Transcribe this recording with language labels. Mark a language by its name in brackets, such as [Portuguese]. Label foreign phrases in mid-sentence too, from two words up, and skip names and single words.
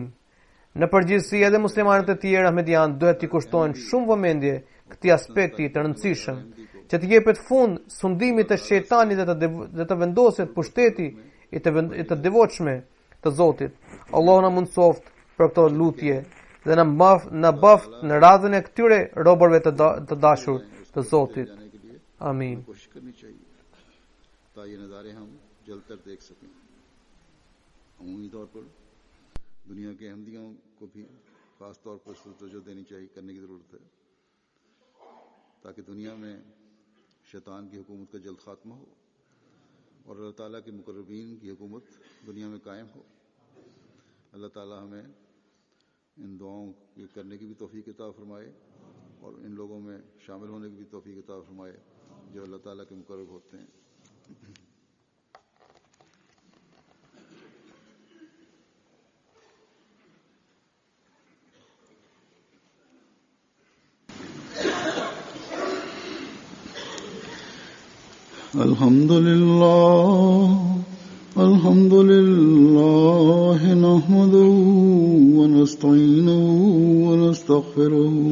[Albanian] Në përgjithësi edhe muslimanët e tjerë ahmedian duhet t'i kushtojnë shumë vëmendje këtij aspekti të rëndësishëm, që të jepet fund sundimit të shejtanit dhe të vendoset pushteti i të devotshme të Zotit. Allahu na mundsoft për këtë lutje dhe na baft në radhën e këtyre robërve të dashur të Zotit. Amin. [Urdu] عمومی طور پر دنیا کے احمدیوں کو بھی خاص طور پر توجہ دینی چاہیے کرنے کی ضرورت ہے تاکہ دنیا میں شیطان کی حکومت کا جلد خاتمہ ہو اور اللہ تعالیٰ کے مقربین کی حکومت دنیا میں قائم ہو. اللہ تعالیٰ ہمیں ان دعاؤں کرنے کی بھی توفیق عطا فرمائے اور ان لوگوں میں شامل ہونے کی بھی توفیق عطا فرمائے جو اللہ تعالیٰ کے مقرب ہوتے ہیں. [Arabic] الحمد لله نحمده ونستعينه ونستغفره